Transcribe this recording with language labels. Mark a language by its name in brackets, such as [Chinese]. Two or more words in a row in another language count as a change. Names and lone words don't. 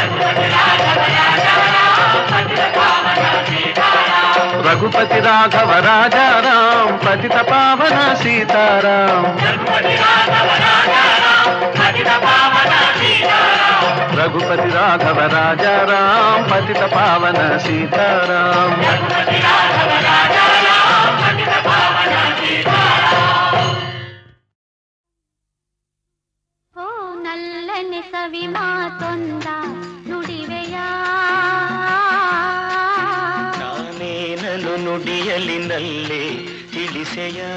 [Hindi] रघुपति राघव राजा राम, पतित पावन सीताराम. रघुपति राघव राजा राम, पतित पावन सीताराम. [Kannada] ಓ ನಲ್ಲನೆ ಸವಿ ಮಾತೊಂದ ನುಡಿವೆಯ, ನಾನೇನನು ನುಡಿಯಲಿನಲ್ಲೇ ತಿಳಿಸೆಯ.